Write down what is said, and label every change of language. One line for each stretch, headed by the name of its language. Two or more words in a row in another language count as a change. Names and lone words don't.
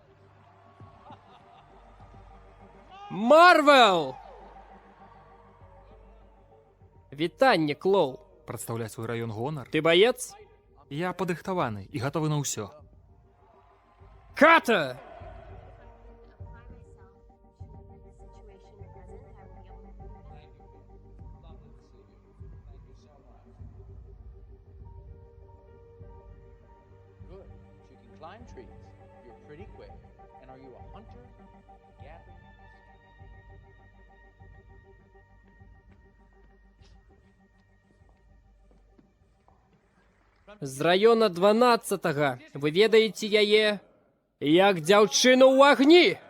Belarusian: Марвел! Вітанне, Клоу. Прадстаўляць свой раён гонар. Ты баец? Я падрыхтаваны і гатовы на ўсё. Ката!
English: Good. She can climb trees. You're pretty quick. And are you a hunter? Gathering?
Belarusian: З раёна 12-го. Вы ведаеце яе як дзяўчыну ў агні.